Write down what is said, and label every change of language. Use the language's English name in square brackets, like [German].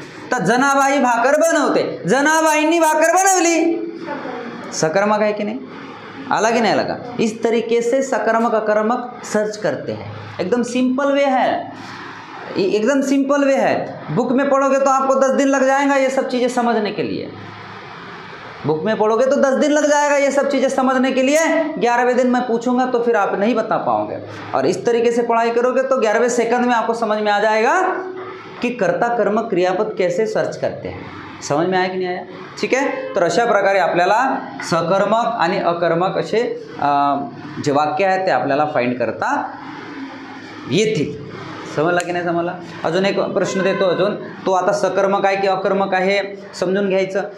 [Marathi] तर जनाबाई भाकर बनवते, जनाबाईंनी भाकर बनवली. सकर्मक आहे की नाही? [Hindi] अलग ही नहीं लगा। इस तरीके से सकारात्मक अकारात्मक सर्च करते हैं। एकदम सिंपल वे है, एकदम सिंपल वे है। बुक में पढ़ोगे तो आपको 10 दिन लग जाएगा ये सब चीज़ें समझने के लिए। बुक में पढ़ोगे तो 10 दिन लग जाएगा ये सब चीज़ें समझने के लिए। 11वें दिन मैं पूछूंगा तो फिर आप नहीं बता पाओगे। और इस तरीके से पढ़ाई करोगे तो 11वें सेकंड में आपको समझ में आ जाएगा कि कर्ता कर्मक क्रियापद कैसे सर्च करते हैं। समझ में आया की नाही आया? [Marathi] ठीक आहे। तर अशा प्रकारे आपल्याला सकर्मक आणि अकर्मक असे जे वाक्य आहेत ते आपल्याला फाइंड करता येतील। समजला की नाही समजला? अजून एक प्रश्न देतो अजून, तो आता सकर्मक आहे की अकर्मक आहे समजून घ्यायचं।